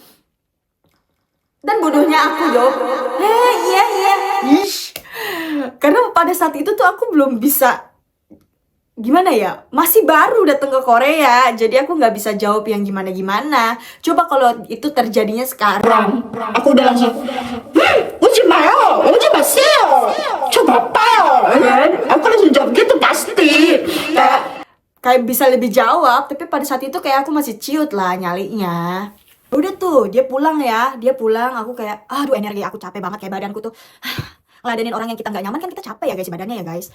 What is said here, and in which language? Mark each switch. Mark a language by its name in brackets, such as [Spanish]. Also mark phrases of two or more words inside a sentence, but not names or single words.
[Indonesian] Dan bodohnya aku jawab, iya. Ish, karena pada saat itu tuh aku belum bisa, gimana ya, masih baru datang ke Korea, jadi aku nggak bisa jawab yang gimana. Coba kalau itu terjadinya sekarang, aku udah langsung, [Korean] 오지 마요, 오지 마세요, 저 바빠요. [Indonesian] Aku langsung jawab gitu pasti. Kayak bisa lebih jawab, tapi pada saat itu kayak aku masih ciut lah nyalinya. Udah tuh, dia pulang, aku kayak, aduh energi aku capek banget, kayak badanku tuh ngeladenin orang yang kita nggak nyaman kan kita capek ya guys badannya ya guys.